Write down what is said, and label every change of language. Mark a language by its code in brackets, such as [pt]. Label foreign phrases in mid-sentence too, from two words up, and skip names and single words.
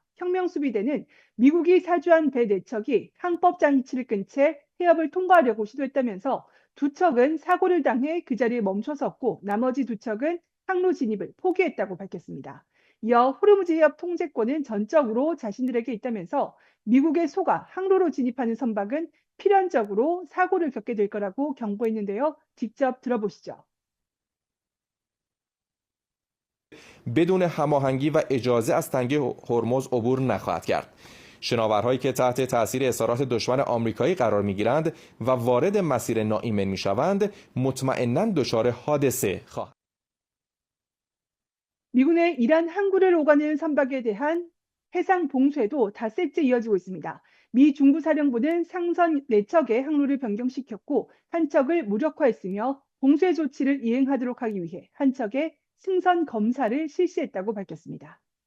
[ko] 혁명수비대는 미국이 사주한 배 4척이 항법 장치를 끈 채 해협을 통과하려고 시도했다면서 2척은 사고를 당해 그 자리에 멈춰 섰고 나머지 2척은 항로 진입을 포기했다고 밝혔습니다. 이어 호르무즈 해협 통제권은 전적으로 자신들에게 있다면서 미국의 소가 항로로 진입하는 선박은 필연적으로 사고를 겪게 될 거라고 경고했는데요. 직접 들어보시죠. [fa] بدون هماهنگی و اجازه از تنگه هرمز عبور نخواهد کرد. شناورهایی که تحت تاثیر اصرارات دشمن آمریکایی قرار می‌گیرند و وارد مسیر ناایمن می‌شوند مطمئناً دچار حادثه خواهند. [ko] 미군의 이란 항구를 오가는 선박에 대한 해상 봉쇄도 닷새째 이어지고 있습니다. 미 중부사령부는 상선 4척의 항로를 변경시켰고 한 척을 무력화했으며 봉쇄 조치를 이행하도록 하기 위해 한 척에 승선 검사를 실시했다고 밝혔습니다.